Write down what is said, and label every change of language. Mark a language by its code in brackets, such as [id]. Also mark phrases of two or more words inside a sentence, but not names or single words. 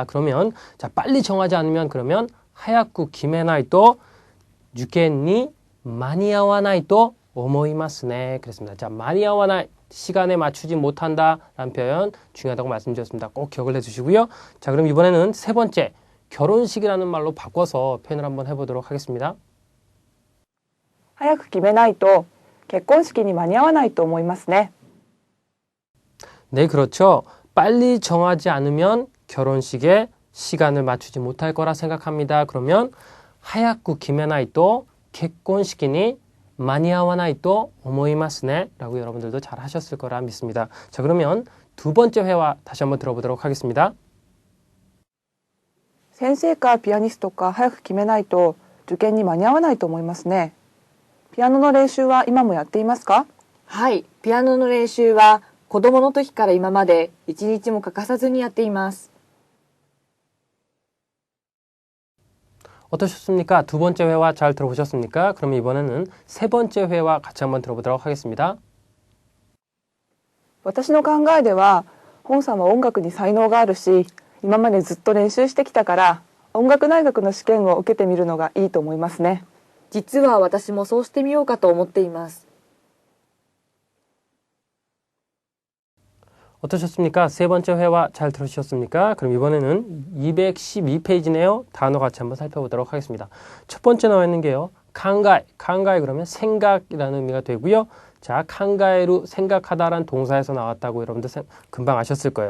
[ko] 그러면 자 빨리 정하지 않으면 그러면 [ja] 早く決めないと受験に間に合わないと思いますね [ko] 그랬습니다. 자 마니아와나이 시간에 맞추지 못한다라는 표현 중요하다고 말씀드렸습니다. 꼭 기억을 해주시고요. 자 그럼 이번에는 세 번째 결혼식이라는 말로 바꿔서 표현을 한번 해보도록 하겠습니다. [ja] 早く決めないと結婚式に間に合わないと思いますね. [ko] 네, 그렇죠. 빨리 정하지 않으면 결혼식에 시간을 맞추지 못할 거라 생각합니다. 그러면 [ja] 早く決めないと [ko] 결혼식이 [ja] 間に合わないと思いますね [ko] 라고 여러분들도 잘 하셨을 거라 믿습니다. 자, 그러면 두 번째 회화 다시 한번 들어보도록 하겠습니다. [ja] 先生かピアニストか早く決めないと受験に間に合わないと思いますね。ピアノの練習は今もやっていますか？はい、ピアノの練習は子供の時から今まで一日も欠かさずにやっています。 [ko] 어떠셨습니까? 두 번째 회화 잘 들어보셨습니까? 그럼 이번에는 세 번째 회화 같이 한번 들어보도록 하겠습니다. [ja] 私の考えでは本さんは音楽に才能があるし今までずっと練習してきたから音楽大学の試験を受けてみるのがいいと思いますね。実は私もそうしてみようかと思っています。 [ko] 어떠셨습니까? 세 번째 회화 잘 들으셨습니까? 그럼 이번에는 212페이지네요. 단어 같이 한번 살펴보도록 하겠습니다. 첫 번째 나와 있는 게요. 칸가이. 칸가이 그러면 생각이라는 의미가 되고요. 자, 칸가이로 생각하다라는 동사에서 나왔다고 여러분들 금방 아셨을 거예요.